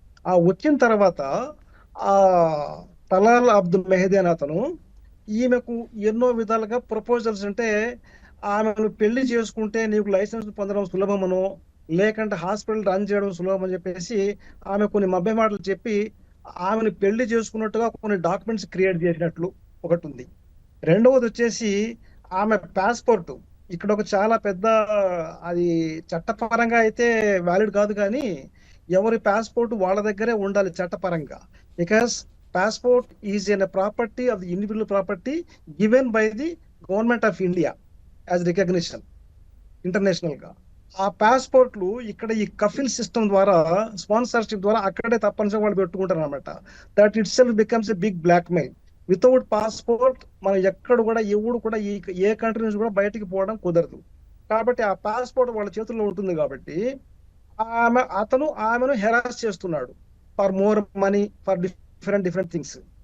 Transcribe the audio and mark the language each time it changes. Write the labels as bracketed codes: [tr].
[te] ఆ వచ్చిన తర్వాత ఆ తలాల్ అబ్దుల్ మెహదీ అని అతను ఈమెకు ఎన్నో విధాలుగా ప్రపోజల్స్, అంటే ఆమెను పెళ్లి చేసుకుంటే నీకు లైసెన్స్ పొందడం సులభమనో, లేకంటే హాస్పిటల్ రన్ చేయడం సులభం అని చెప్పేసి ఆమె కొన్ని మభ్య మాటలు చెప్పి ఆమెను పెళ్లి చేసుకున్నట్టుగా కొన్ని డాక్యుమెంట్స్ క్రియేట్ చేసినట్లు ఒకటి ఉంది. రెండవది వచ్చేసి ఆమె పాస్పోర్ట్ ఇక్కడ ఒక చాలా పెద్ద, అది చట్టపరంగా అయితే వ్యాలిడ్ కాదు, కానీ ఎవరి పాస్పోర్ట్ వాళ్ళ దగ్గరే ఉండాలి చట్టపరంగా. [en] Because passport is a property of the individual property given by the government of India as recognition international గా. [te] ఆ పాస్పోర్ట్లు ఇక్కడ ఈ కఫిల్ సిస్టమ్ ద్వారా, స్పాన్సర్షిప్ ద్వారా అక్కడే తప్పనిసరిగా వాళ్ళు పెట్టుకుంటారు అనమాట. [en] That itself becomes a big blackmail. [te] Without passport మనం ఎక్కడ కూడా ఎవడు కూడా ఏ కంట్రీ నుంచి కూడా బయటికి పోవడం కుదరదు. కాబట్టి ఆ పాస్పోర్ట్ వాళ్ళ చేతుల్లో ఉంటుంది. కాబట్టి అతను ఆమెను హెరాస్ చేస్తున్నాడు [en] For more money, for different things.